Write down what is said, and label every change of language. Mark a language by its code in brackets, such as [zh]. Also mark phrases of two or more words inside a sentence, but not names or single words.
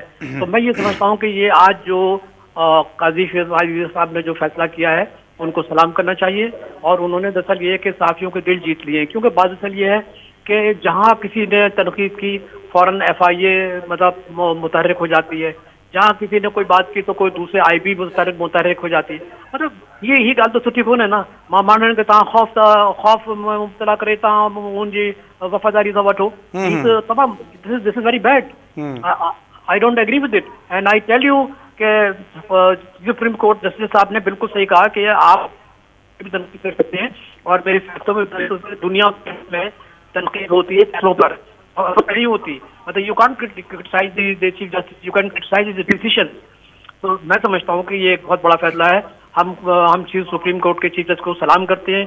[ur] تو میں یہ سمجھتا ہوں کہ یہ آج جو قاضی فیروز صاحب نے جو فیصلہ کیا ہے ان کو سلام کرنا چاہیے اور انہوں نے درحقیقت یہ کہ صحافیوں کے دل جیت لیے، کیونکہ بات اصل یہ ہے کہ جہاں کسی نے تنقید کی فوراً FIA مطلب متحرک ہو جاتی ہے، جہاں کسی نے کوئی بات کی تو کوئی دوسرے IB متحرک ہو جاتی ہے. [sd] मतलब ये ही गाल तो सुठी कोन है ना, मां माण्हुनि खे तव्हां खौफ मुब्तला करे तव्हां उनजी वफ़ादारी सां वठो, तमामु [en] This is very bad. I don't agree with it and I tell you [ur] کہ سپریم کورٹ جسٹس صاحب نے بالکل صحیح کہا کہ آپ بھی تنقید کر سکتے ہیں اور میرے فیصلوں میں دنیا میں تنقید ہوتی ہے فیصلوں پر اور نہیں ہوتی، مطلب [en] You can criticize the chief justice, you can criticize the decision. [ur] تو میں سمجھتا ہوں کہ یہ ایک بہت بڑا فیصلہ ہے۔ ہم چیف سپریم کورٹ کے چیف جسٹس کو سلام کرتے ہیں.